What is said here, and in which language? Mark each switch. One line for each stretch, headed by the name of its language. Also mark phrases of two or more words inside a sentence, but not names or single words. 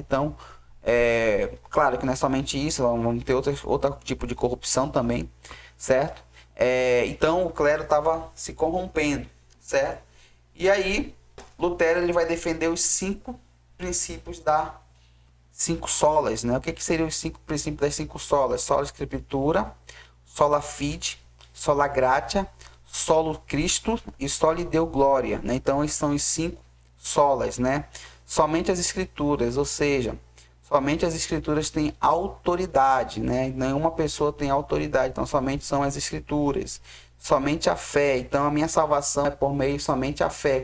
Portuguese: Então, claro que não é somente isso, vamos ter outro tipo de corrupção também, certo? Então o clero estava se corrompendo, certo? E aí Lutero ele vai defender os 5 princípios da 5 solas, né? O que seriam os 5 princípios das 5 solas?
Latin: Sola Escritura, sola fide, sola gratia, solo Cristo e soli Deo Glória, né?
Portuguese: Então esses são os 5 solas, né? Somente as escrituras, ou seja, somente as escrituras têm autoridade, né? Nenhuma pessoa tem autoridade, então somente são as escrituras. Somente a fé, então a minha salvação é por meio somente a fé.